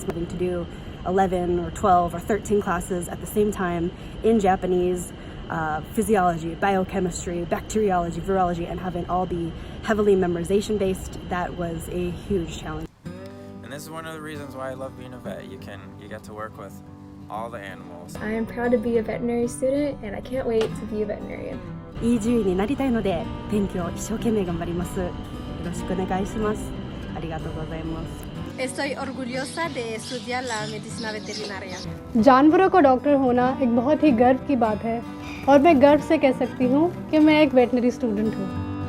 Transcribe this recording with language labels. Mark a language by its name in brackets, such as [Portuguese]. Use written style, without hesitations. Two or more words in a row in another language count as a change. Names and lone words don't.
[English] Having to do 11 or 12 or 13 classes at the same time in Japanese, physiology, biochemistry, bacteriology, virology, and having all be heavily memorization based, that was a huge challenge. And this is one of the reasons why I love being a vet. You get to work with all the animals. I am proud to be a veterinary student, and I can't wait to be a veterinarian. [Japanese] いい獣医になりたいので勉強一生懸命頑張ります。よろしくお願いします。ありがとうございます。 [Spanish] Estoy orgullosa de estudiar la medicina veterinaria. [Hindi] जानवरों का डॉक्टर होना एक बहुत ही गर्व की बात है और मैं गर्व से कह सकती हूँ कि मैं एक [English] veterinary student [Hindi] हूँ।